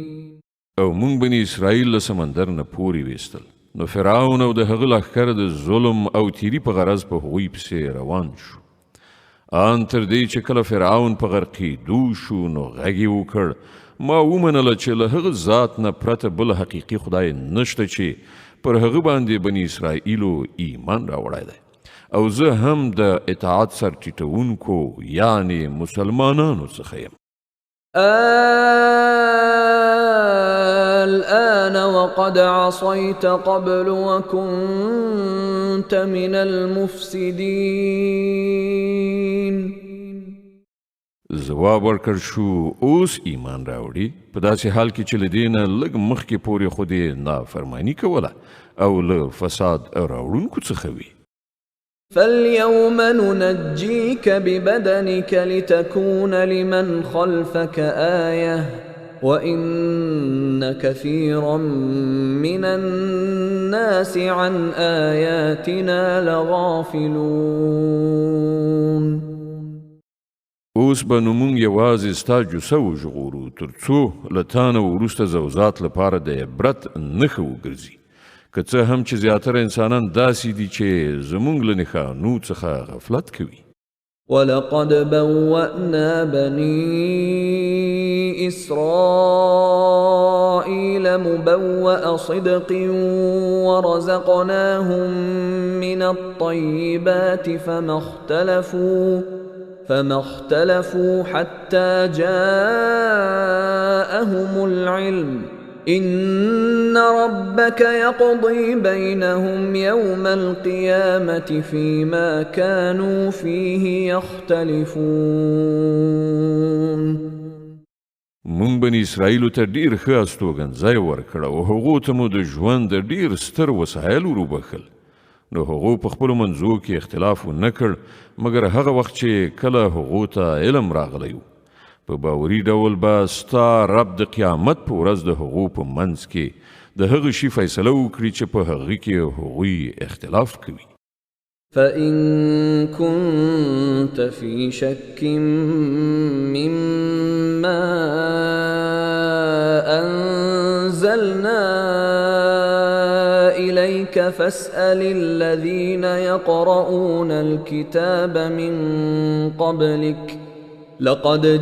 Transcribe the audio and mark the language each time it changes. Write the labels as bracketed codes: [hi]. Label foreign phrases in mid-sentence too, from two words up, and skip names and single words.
[ps] او مونږ بني اسرائیل له سمندر نه پورې ویستل نو فرعون او د هغه لښکر د ظلم او تیری په غرض په هغوی پسې روان شو. ان تر دې چې کله فرعون په غرقېدو شو نو غږ یې وکړ ما ومنله چې له هغه ذات نه پرته بل حقیقي خدای نشته چې پر هغه باندې بني اسرائیلو ایمان راوړی دی او زه هم د اطاعت سر ټیټوونکو یعنی مسلمانانو څخه یم. [ar] الآن وقد عصيت قبل وكنت من المفسدين. [ps] ځواب ورکړ شو اوس ایمان راوړي په داسې حال کې چې له دې نه لږ مخکې پورې خو دې نافرماني کوله او له فساد راوړونکو څخه وي. [ar] فاليوم ننجيك ببدنك لتكون لمن خلفك آية وإن كثيرا من الناس عن آياتنا لغافلون. [ps] اوس به نو مونږ یوازې ستا جوسه وژغورو تر څو له تا نه وروسته زوزات لپاره د عبرت نښه وګرځي، که څه هم چې زیاتره انسانان داسې دي چې زمونږ له نښانو څخه غفلت کوي. [ar] ولقد بوأنا بني إسرائيل مبوأ صدق ورزقناهم من الطيبات فما اختلفوا حتى جاءهم العلم إن ربك يقضي بينهم يوم القيامة فيما كانوا فيه يختلفون. [ps] مونږ بني اسرائیلو ته ډیر ښه استوګنځی ورکړ او هغو ته مو د ژوند د ډیر ستر وسایل وروبخل، نو هغو په خپلو منځو کې اختلاف ونه کړ مګر هغه وخت چې کله هغو ته علم راغلی و. په باوري ډول به ستا رب د قیامت په ورځ د هغو په منځ کې د هغه شي فیصله وکړي چې په هغه کې هغوی اختلاف کوي. [ar] فإن كنت في شك مما أنزلنا إليك فاسأل الذين يقرؤون الكتاب من قبلك لقد